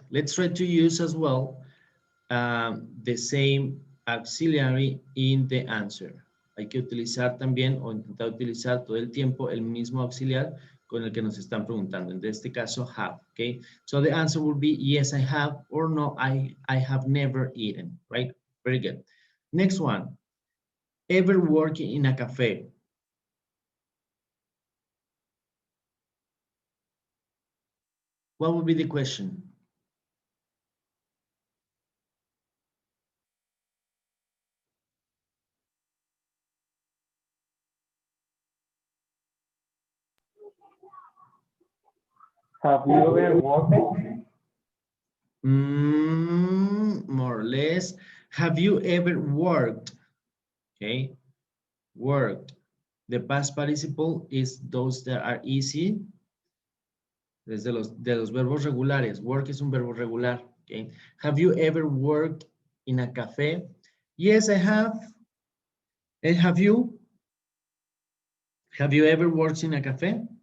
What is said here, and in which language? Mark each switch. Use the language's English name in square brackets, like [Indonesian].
[English] Let's try to use as well the same auxiliary in the answer. [Spanish] Hay que utilizar también o intentar utilizar todo el tiempo el mismo auxiliar con el que nos están preguntando. En este caso, have, okay? [English] So the answer will be yes, I have, or no, I have never eaten, right? Very good. Next one, ever work in a cafe? What would be the question? Have you ever worked? More or less. Have you ever worked? Okay, worked. The past participle is those that are easy. [Spanish] Desde de los verbos regulares. Work es un verbo regular. Okay. [English] Have you ever worked in a cafe? Yes, I have. And have you? Have you ever worked in a cafe?